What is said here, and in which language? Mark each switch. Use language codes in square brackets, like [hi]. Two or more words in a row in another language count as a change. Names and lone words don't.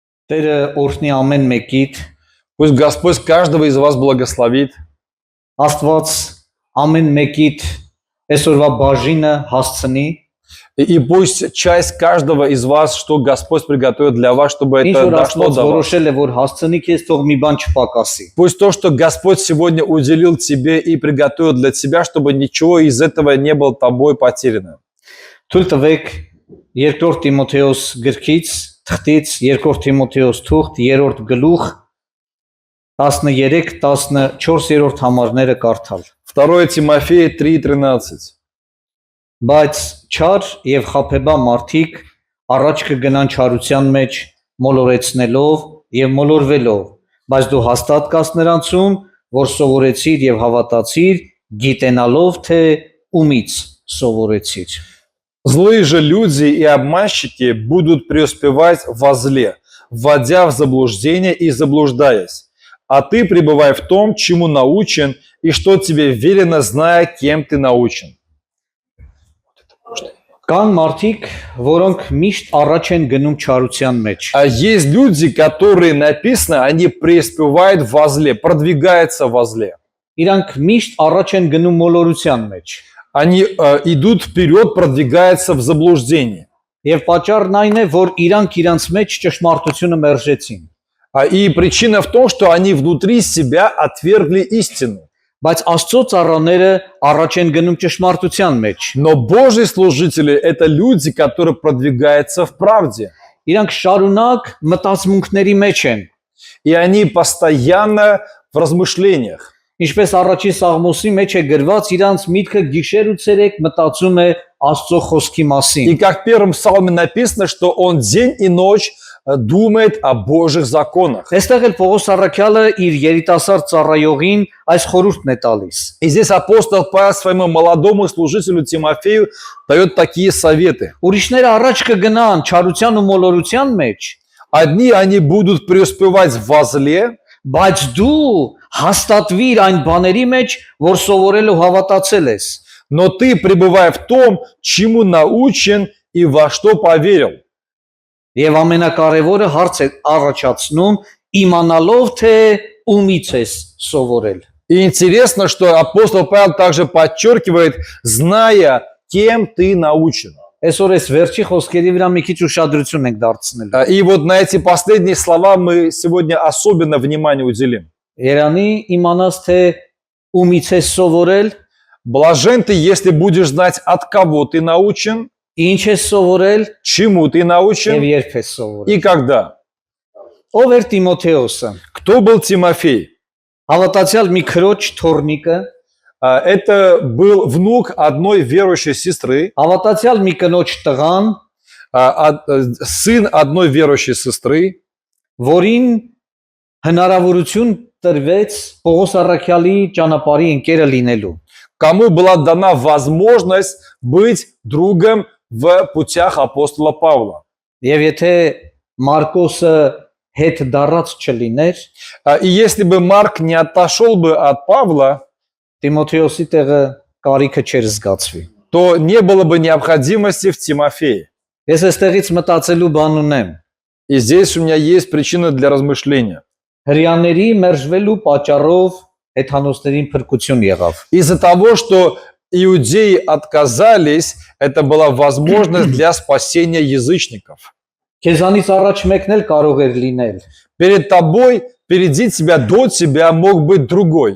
[hy] Տերը օրհնի ամեն մեկիդ, [ru] Пусть Господь каждого из вас благословит. [hy] Աստված ամեն մեկիդ այսօրվա բաժինը հասցնի, [ru] И пусть часть каждого из вас, что Господь приготовит для вас, чтобы [hy] ինչ [ru] это [hy] որ [ru] дошло [hy] Աստված [ru] до вас. [hy] որոշել է, որ հասցնի քեզ, թող մի բան չպակասի։ [ru] Пусть то, что Господь сегодня уделил тебе и приготовил для тебя, чтобы ничего из этого не было тобой потеряно. [hy] Թույլ տվեք 2 Տիմոթեոս գրքից, թղթից 2 Տիմոթեոս թուղթ 3-րդ գլուխ 13-14-րդ համարները կարդալ։ [ru] 2 Тимофея 3:13. [hy] Բայց չար եւ խաբեբա մարդիկ առաջ կգնան չարության մեջ, մոլորեցնելով եւ մոլորվելով, բայց դու հաստատ կաս նրանցում, որ սովորեցիր եւ հավատացիր, գիտենալով թե ումից սովորեցիր։ [ru] Злые же люди и обманщики будут преуспевать во зле, вводя в заблуждение и заблуждаясь. А ты пребывай в том, чему научен, и что тебе велено, зная, кем ты научен. [hy] Կան մարդիկ, որոնք միշտ առաջ են գնում չարության մեջ։ [ru] А есть люди, которые написано, они преуспевают во зле, продвигаются во зле. [hy] Իրանք միշտ առաջ են գնում մոլորության մեջ։ [ru] Они идут вперед, продвигаются в заблуждение. [hy] Եվ պատճառն այն է, որ իրանք իրանց մեջ ճշմարտությունը մերժեցին։ [ru] И причина в том, что они внутри себя отвергли истину. [hy] Բայց Աստծո ծառաները առաջ են գնում ճշմարտության մեջ։ [ru] Но Божьи служители – это люди, которые продвигаются в правде. [hy] Իրանք շարունակ մտածմունքների մեջ են։ [ru] И они постоянно в размышлениях. [hy] Ինչպես առաջին Սաղմոսի մեջ է գրված, իրանց միտքը գիշեր ու ցերեկ մտածում է Աստծո խոսքի [ru] И [hy] մասին։ [ru] как в первом псалме написано, что он день и ночь думает о Божьих законах. [hy] Այստեղ էլ Պողոս առաքյալը իր երիտասարդ ծառայողին այս խորհուրդն է տալիս։ [ru] И здесь апостол Павел своему молодому служителю Тимофею дает такие советы. [hy] Ուրիշները առաջ կգնան չարության ու մոլորության մեջ, [ru] Одни они будут преуспевать во зле, [hy] բայց դու հաստատվիր այն բաների մեջ, որ սովորել ու հավատացել ես։ [ru] но ты пребывай в том, чему научен и во что поверил. [hy] Եվ ամենակարևորը հարց է առաջացնում իմանալով թե ումից ես սովորել։ [ru] И интересно, что апостол Павел также подчеркивает, зная, кем ты научен. [hy] Այսօր այս վերջի խոսքերի վրա մի քիչ ուշադրություն ենք դարձնելու։ [ru] И вот на эти последние слова мы сегодня особенно внимание уделим. [hy] Երանի իմանաս թե ումից ես սովորել, [ru] Блажен ты, если будешь знать, от кого ты научен, [hy] ինչ ես սովորել [ru] чему ты [hy] եւ [ru] научен [hy] երբ ես սովորել։ [ru] и когда. [hy] Ով էր Տիմոթեոսը։ [ru] Кто был Тимофей? [hy] Հավատացյալ մի քրոջ թորնիկը, [ru] Это был внук одной верующей сестры, [hy] հավատացյալ մի կնոջ տղան, [ru] сын одной верующей сестры, [hy] որին հնարավորություն տրվեց Պողոս առաքյալի ճանապարհի ընկերը լինելու։ [ru] кому была дана возможность быть другом в путях апостола Павла. [hy] Եվ եթե Մարկոսը հետ դառած չլիներ, [ru] И если бы Марк не отошел бы от Павла, [hy] Տիմոթեոսի տեղը կարիքը չէր զգացվի։ [ru] то не было бы необходимости в Тимофее. [hy] Ես այստեղից մտածելու բան ունեմ։ [ru] И здесь у меня есть причина для размышления. [hy] Հрьяաների մերժվելու պատճառով հեթանոսներին փրկություն եղավ։ [ru] Из-за того, что иудеи отказались, это была возможность для спасения язычников. [hy] Քեզանից առաջ մեկն էլ կարող էր լինել, [ru] Перед тобой, впереди тебя, до тебя мог быть другой.